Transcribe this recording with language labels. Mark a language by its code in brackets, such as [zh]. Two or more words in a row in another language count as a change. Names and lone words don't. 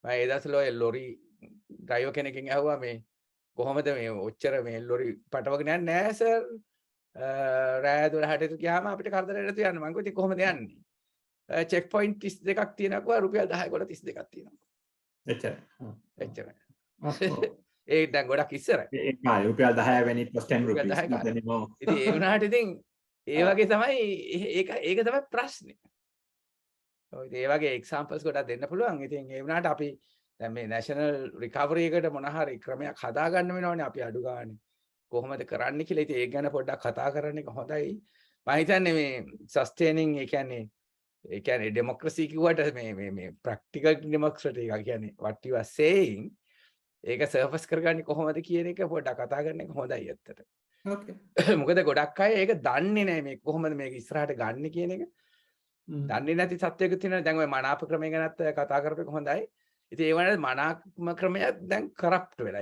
[si] මම ඒ දවස්වල ඔය [en] lorry driver [si] කෙනකින් ඇහුවා මේ කොහොමද මේ ඔච්චර මේ ලොරි පටවගෙන යන්නේ නෑ සර් රෑ 12ට ගියාම අපිට කරදරයට යන්න මම කිව්වා ඉතින් කොහොමද යන්නේ [en] check point [si] 32ක් තියෙනවා රුපියල් 10 කොට 32ක් තියෙනවා එච්චරයි ඒ දැන් ගොඩක් ඉස්සරයි ඒ කාලේ රුපියල් 10 [en] when it was 10 rupees [si] ඉතින් ඒ වුණාට ඉතින් ඒ වගේ තමයි ඒක තමයි ප්‍රශ්නේ ඔය ඒ වගේ එක්සැම්පල්ස් ගොඩක් දෙන්න පුළුවන් ඉතින් ඒ වුණාට අපි දැන් මේ [en] national recovery [si] එකට මොන හරි ක්‍රමයක් හදාගන්න වෙනවනේ අපි අඩු ගානේ කොහොමද කරන්න කියලා ඉතින් ඒක ගැන පොඩ්ඩක් කතා කරන්න එක හොඳයි මම හිතන්නේ මේ සස්ටේනින් ඒ කියන්නේ ඩෙමොක්‍රසි කිව්වට මේ [en] practical democracy [si] එක කියන්නේ [en] what you are saying [si] ඒක සර්ෆස් කරගන්නේ කොහොමද කියන එක පොඩ්ඩක් කතා කරන එක හොඳයි ඇත්තට. ඕකේ. මොකද ගොඩක් අය ඒක දන්නේ නැහැ මේ කොහොමද මේක ඉස්සරහට ගන්න කියන එක. දන්නේ නැති සත්‍යයක තියෙනවා. දැන් ඔය මනාප ක්‍රමය ගැනත් කතා කරපේක හොඳයි. ඉතින් ඒ වගේ මනාප ක්‍රමයක් දැන් කරප්ට් වෙලා.